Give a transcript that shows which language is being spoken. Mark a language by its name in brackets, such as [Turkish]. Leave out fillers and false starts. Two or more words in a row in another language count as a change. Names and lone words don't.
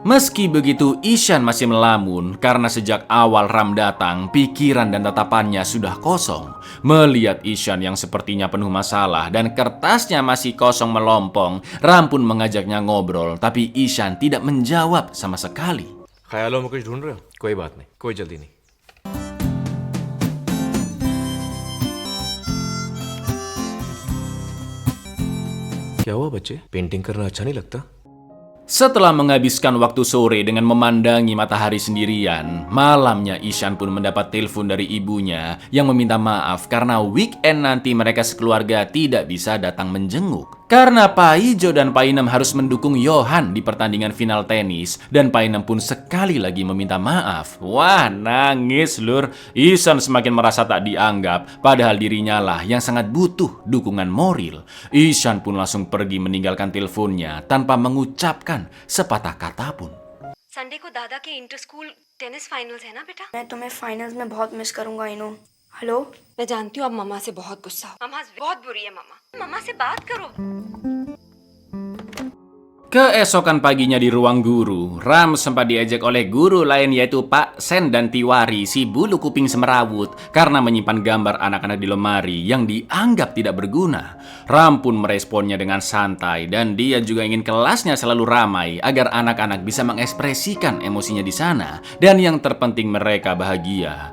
[Indonesian] Meski begitu, Ishan masih melamun karena sejak awal Ram datang, pikiran dan tatapannya sudah kosong. Melihat Ishan yang sepertinya penuh masalah dan kertasnya masih kosong melompong, Ram pun mengajaknya ngobrol, tapi Ishan tidak menjawab sama sekali. [Hindi] ख्यालों में कुछ ढूंढ रहे हो? कोई बात नहीं, कोई जल्दी नहीं। क्या हुआ बच्चे? पेंटिंग करना अच्छा नहीं लगता? [Indonesian] Setelah menghabiskan waktu sore dengan memandangi matahari sendirian, malamnya Ishan pun mendapat telepon dari ibunya yang meminta maaf karena weekend nanti mereka sekeluarga tidak bisa datang menjenguk. Karena Paijo dan Painem harus mendukung Johan di pertandingan final tenis dan Painem pun sekali lagi meminta maaf. Wah, nangis lur. Ishan semakin merasa tak dianggap, padahal dirinya lah yang sangat butuh dukungan moral. Ishan pun langsung pergi meninggalkan teleponnya tanpa mengucapkan sepatah kata pun. [Hindi] संडे को दादा के [English] inter school tennis finals [Hindi] है ना बेटा? मैं तुम्हें फाइनल्स में बहुत मिस करूंगा इनो। हेलो, मैं जानती हूँ अब मम्मा से बहुत गुस्सा हो। मम्मा बहुत बुरी है मम्मा। मम्मा से बात करो। [Indonesian] Keesokan paginya di ruang guru, Ram sempat diajak oleh guru lain yaitu Pak Sen dan Tiwari, si bulu kuping semerawut, karena menyimpan gambar anak-anak di lemari yang dianggap tidak berguna. Ram pun meresponnya dengan santai dan dia juga ingin kelasnya selalu ramai agar anak-anak bisa mengekspresikan emosinya di sana dan yang terpenting mereka bahagia.